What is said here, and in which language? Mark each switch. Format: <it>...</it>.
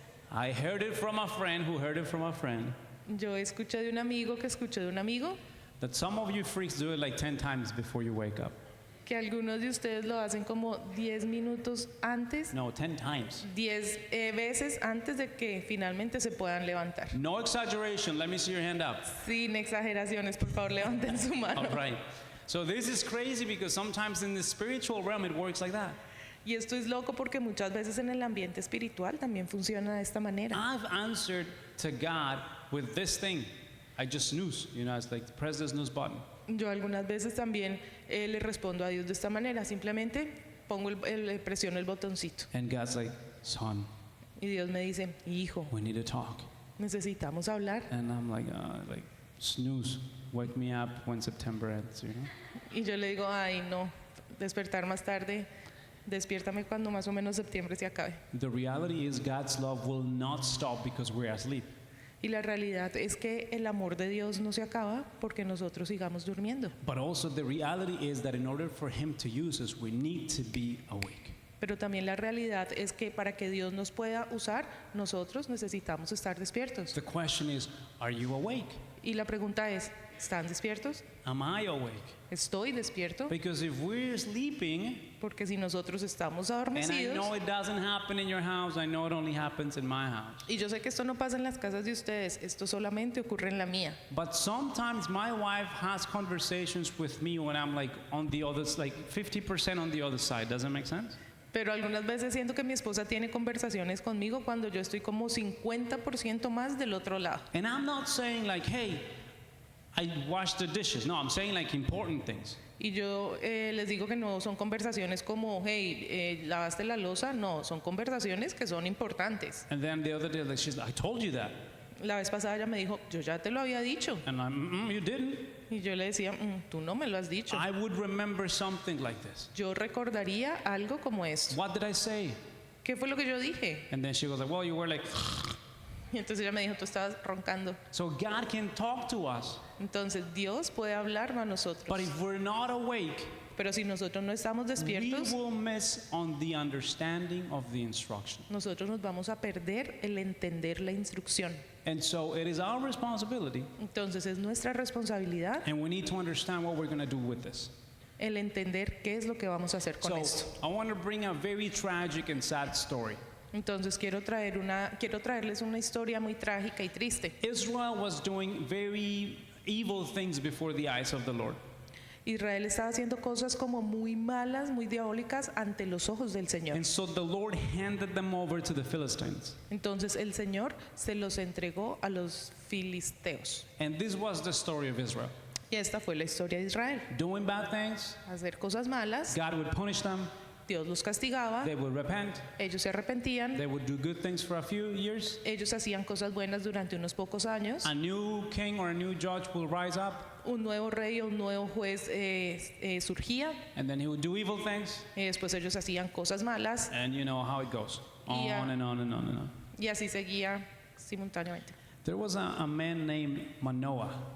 <en>I heard it from a friend who heard it from a friend</en> <es>Yo escuché de un amigo que escuché de un amigo</es> <en>that some of you freaks do it like 10 times before you wake up.</en> <es>que algunos de ustedes lo hacen como 10 minutos antes,</es> <en>No, 10 times.</en> <es>10 veces antes de que finalmente se puedan levantar.</es> <en>No exaggeration. Let me see your hand up.</en> <es>Sin exageraciones, por favor, levanten su mano.</es> <en>All right. So this is crazy because sometimes in the spiritual realm it works like that.</en> <es>Y esto es loco porque muchas veces en el ambiente espiritual también funciona de esta manera.</es> <en>I've answered to God with this thing. I just snooze. You know, it's like press the snooze button.</en> <es>Yo algunas veces también le respondo a Dios de esta manera, simplemente presiono el botoncito.</es> <en>And God's like, son,</en> <es>Y Dios me dice, hijo,</es> <en>we need to talk.</en> <es>necesitamos hablar.</es> <en>And I'm like snooze. Wake me up when September ends, you know?</en> <es>Y yo le digo, ay no, despertar más tarde, despiértame cuando más o menos septiembre se acabe.</es> <en>The reality is God's love will not stop because we're asleep.</en> <es>Y la realidad es que el amor de Dios no se acaba porque nosotros sigamos durmiendo.</es> <en>But also the reality is that in order for him to use us, we need to be awake.</en> <es>Pero también la realidad es que para que Dios nos pueda usar, nosotros necesitamos estar despiertos.</es> <en>The question is, are you awake?</en> <es>Y la pregunta es, ¿están despiertos?</es> <en>Am I awake?</en> <es>¿Estoy despierto?</es> <en>Because if we're sleeping,</en> <es>Porque si nosotros estamos</es> <en>and I</en> <es>adormecidos,</es> <en>know it doesn't happen in your house, I know it only happens in my house.</en> <es>y yo sé que esto no pasa en las casas de ustedes, esto solamente ocurre en la mía.</es> <en>But sometimes my wife has conversations with me when I'm like on the other, like 50% on the other side. Does that make sense?</en> <es>Pero algunas veces siento que mi esposa tiene conversaciones conmigo cuando yo estoy como 50% más del otro lado.</es> <en>And I'm not saying like, hey, I washed the dishes. No, I'm saying like important things.</en> <es>Y yo les digo que no son conversaciones como, hey, ¿lavaste la loza? No, son conversaciones que son importantes.</es> <en>And then the other day, like, she's like, I told you that.</en> <es>La vez pasada ella me dijo, yo ya te lo había dicho.</es> <en>And I'm, you didn't.</en> <es>Y yo le decía, tú no me lo has dicho.</es> <en>I would remember something like this.</en> <es>Yo recordaría algo como esto.</es> <en>What did I say?</en> <es>¿Qué fue lo que yo dije?</es> <en>And then she was like, well, you were like,</en> <es>Y entonces ella me dijo, tú estabas roncando.</es> <en>so God can talk to us.</en> <es>Entonces Dios puede hablarnos a nosotros.</es> <en>But if we're not awake,</en> <es>Pero si nosotros no estamos</es> <en>we</en> <es>despiertos,</es> <en>will miss on the understanding of the instruction.</en> <es>nosotros nos vamos a perder el entender la instrucción.</es> <en>And so it is our responsibility,</en> <es>Entonces es nuestra responsabilidad</es> <en>and we need to understand what we're going to do with this.</en> <es>el entender qué es lo que vamos a hacer con So esto.</es> <en>I want to bring a very tragic and sad story.</en> <es>Entonces quiero traerles una historia muy trágica y triste.</es> <en>Israel was doing very evil things before the eyes of the Lord.</en> <es>Israel estaba haciendo cosas como muy malas, muy diabólicas ante los ojos del Señor.</es> <en>And so the Lord handed them over to the Philistines.</en> <es>Entonces el Señor se los entregó a los filisteos.</es> <en>And this was the story of Israel.</en> <es>Y esta fue la historia de Israel.</es> <en>Doing bad things,</en> <es>Hacer cosas malas,</es> <en>God would punish them,</en> <es>Dios los castigaba,</es> <en>they would repent,</en> <es>ellos se arrepentían,</es> <en>they would do good things for a few years.</en> <es>ellos hacían cosas buenas durante unos pocos años,</es> <en>A new king or a new judge will rise up,</en> <es>un nuevo rey o un nuevo juez surgía,</es> <en>and then he would do evil things,</en> <es>después ellos hacían cosas malas</es> <en>and you know how it goes. Yeah. On and on and on and on.</en> <es>y así seguía simultáneamente.</es> <en>There was a man named Manoah.</en>